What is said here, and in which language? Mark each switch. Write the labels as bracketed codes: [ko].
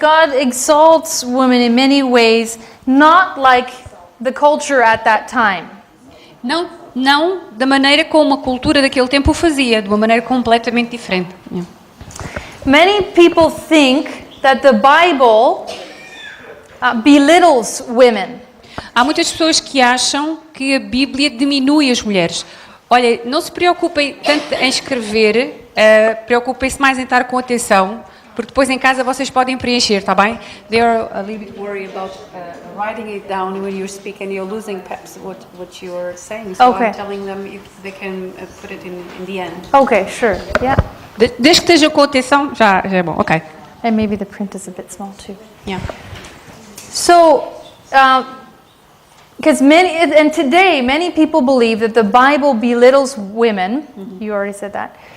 [en] God exalts women in many ways, not like the culture at that time. [pt] Não da maneira como a cultura daquele tempo o fazia, de uma maneira completamente diferente. [en] Yeah. Many people think that the Bible belittles women. [pt] Há muitas pessoas que acham que a Bíblia diminui as mulheres. Olha, não se preocupem tanto em escrever, preocupem-se mais em estar com atenção, porque depois em casa vocês podem preencher, está bem? [en] They are a little bit worried about writing it down when you speak and you're losing perhaps what you're saying. So Okay. I'm telling them if they can put it in the end. Okay, sure, yeah. [pt] Desde que esteja com atenção, já é bom, ok. [en] And maybe the print is a bit small too. Yeah. So, because many people believe that the Bible belittles women. You already said that.